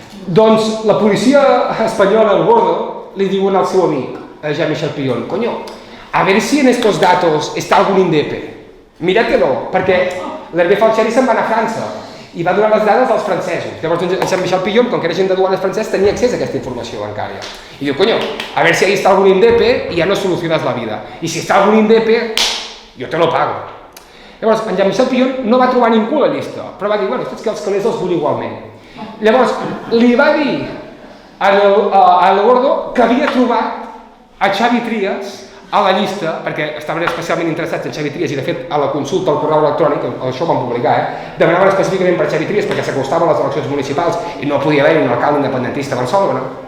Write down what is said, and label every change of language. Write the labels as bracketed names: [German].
[Catalan] Doncs la policia espanyola, el Gordo, li diuen al seu amic, a Jean-Michel Pillon, [Spanish] coño, a ver si en estos datos está algún INDEP. Míratelo, [Catalan] perquè l'Hervé Falciani se'n va anar a França i va donar les dades als francesos. Llavors Jean-Michel Pillon, com que era gent de duanes francès, tenia accés a aquesta informació bancària. I diu, [Spanish] coño, a ver si ahí está algún INDEP y ya no solucionas la vida. Y si está algún INDEP, yo te lo pago. [Catalan] Llavors, en Jean-Michel Pillon no va trobar ningú a la llista, però va dir, bueno, és que els calés els vull igualment. Llavors, li va dir a El Gordo que havia trobat a Xavi Trias a la llista, perquè estaven especialment interessats en Xavi Trias i de fet a la consulta al correu electrònic, això ho vam publicar, demanaven específicament per Xavi Trias perquè s'acostaven les eleccions municipals i no podia haver un alcalde independentista a Barcelona.